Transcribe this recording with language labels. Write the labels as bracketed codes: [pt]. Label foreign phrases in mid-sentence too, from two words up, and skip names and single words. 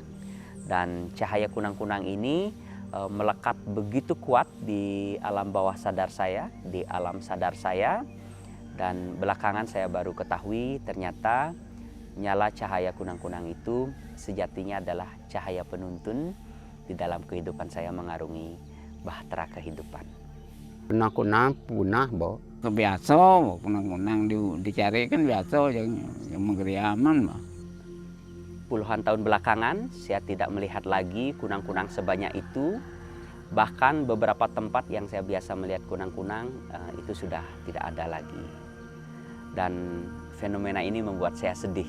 [id] Dan cahaya kunang-kunang ini melekat begitu kuat di alam bawah sadar saya, di alam sadar saya. Dan belakangan saya baru ketahui ternyata nyala cahaya kunang-kunang itu sejatinya adalah cahaya penuntun di dalam kehidupan saya mengarungi bahtera kehidupan. Kunang-kunang punah, Bo. Kebiasa, kunang-kunang dicari kan biasa yang menggeriaman. Puluhan tahun belakangan saya tidak melihat lagi kunang-kunang sebanyak itu. Bahkan beberapa tempat yang saya biasa melihat kunang-kunang itu sudah tidak ada lagi. Dan fenomena ini membuat saya sedih.